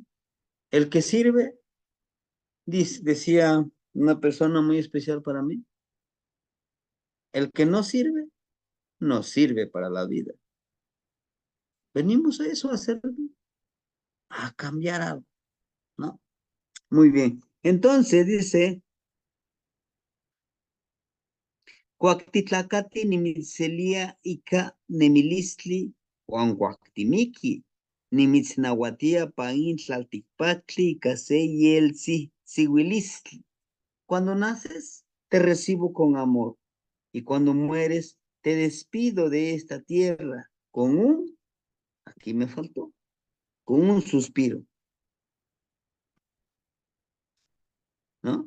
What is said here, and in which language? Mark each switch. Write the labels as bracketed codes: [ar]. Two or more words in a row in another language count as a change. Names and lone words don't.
[es] El que sirve, decía una persona muy especial para mí, el que no sirve, no sirve para la vida. Venimos a eso, a servir, a cambiar algo, ¿no? Muy bien. Entonces dice, [nah] Coactitlacati nimitzelia ika nemilistli huanguactimiki, nimitznahuatia pain tlalticpactli ika se yelsi sihuilistli. [es] Cuando naces, te recibo con amor, y cuando mueres, te despido de esta tierra con aquí me faltó, con un suspiro, ¿no?